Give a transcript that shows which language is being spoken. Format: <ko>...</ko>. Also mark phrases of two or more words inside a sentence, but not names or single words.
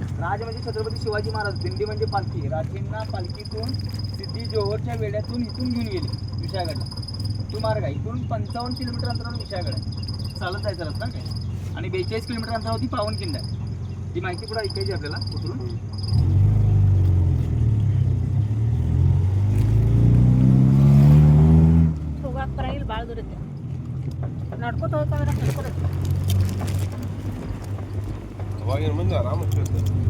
<mr>राज म्हणजे छत्रपती शिवाजी महाराज, दिंडी म्हणजे पालखी. राजेंना पालखीतून सिद्धी जोहरच्या वेड्यातून इथून घेऊन गेले विशाळगडला. तो मार्ग आहे. इथून 55 किलोमीटर अंतरावर विशाळगड आहे. चालत जायचा रस्ता काय. आणि 42 किलोमीटर अंतरावरती पावनखिंड आहे. ती माहिती पुढे ऐकायची आपल्याला उतरून.</mr> <kn>ಹೋಗಾಕ್ಬರಂಗಿಲ್ಲ ಭಾಳ ದೂರ ಐತೆ. ನಡ್ಕೊತ ಹೋಗ್ಬೇಕಂದ್ರೆ ನಡ್ಕೊಬೇಕು. ಅವಾಗಿನ ಮುಂದೆ ಆರಾಮಿರ್ತೈತೆ.</kn>